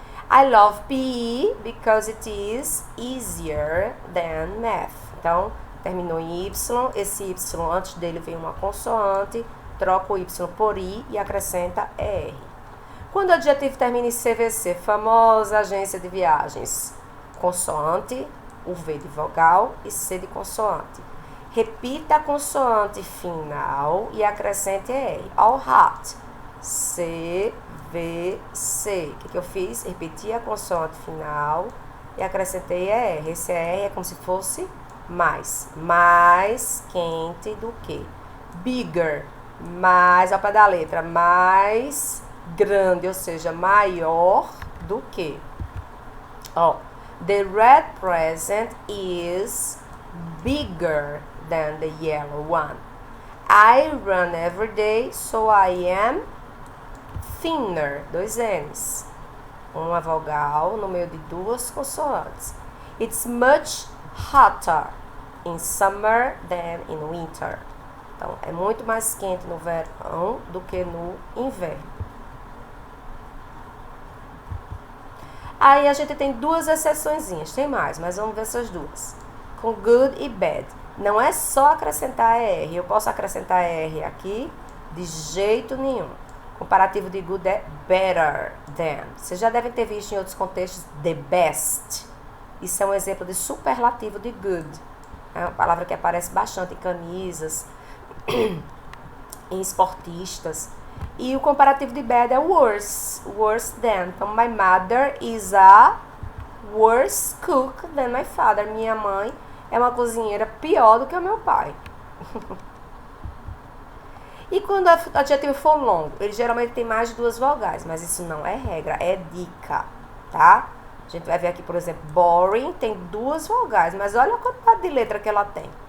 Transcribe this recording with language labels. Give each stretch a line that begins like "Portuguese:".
English: I love PE because it is easier than math.
Portuguese: Então, terminou em Y. Esse Y, antes dele vem uma consoante. Troca o Y por I e acrescenta R. Quando o adjetivo termina em CVC, famosa agência de viagens, consoante, o V de vogal e C de consoante. Repita a consoante final e acrescente R.
English: All hot.
Portuguese: C, V, C. O que eu fiz? Repeti a consoante final e acrescentei R. Esse R é como se fosse mais. Mais quente do que.
English: Bigger.
Portuguese: Mais, ao pé da letra, mais grande, ou seja, maior do que. Ó.
English: The red present is bigger than the yellow one. I run every day, so I am thinner. 2 N's.
Portuguese: Uma vogal no meio de 2 consoantes.
English: It's much hotter in summer than in winter.
Portuguese: Então, é muito mais quente no verão do que no inverno. Aí a gente tem 2 exceçõezinhas, tem mais, mas vamos ver essas 2. Com good e bad. Não é só acrescentar R, eu posso acrescentar R aqui de jeito nenhum. Comparativo de good é better than. Vocês já devem ter visto em outros contextos the best. Isso é um exemplo de superlativo de good. É uma palavra que aparece bastante em camisas, em esportistas. E o comparativo de bad é worse.
English: Worse than.
Portuguese: Então,
English: my mother is a worse cook than my father.
Portuguese: Minha mãe é uma cozinheira pior do que o meu pai. E quando o adjetivo for longo, ele geralmente tem mais de 2 vogais, mas isso não é regra, é dica, tá? A gente vai ver aqui, por exemplo, boring tem 2 vogais, mas olha a quantidade de letra que ela tem.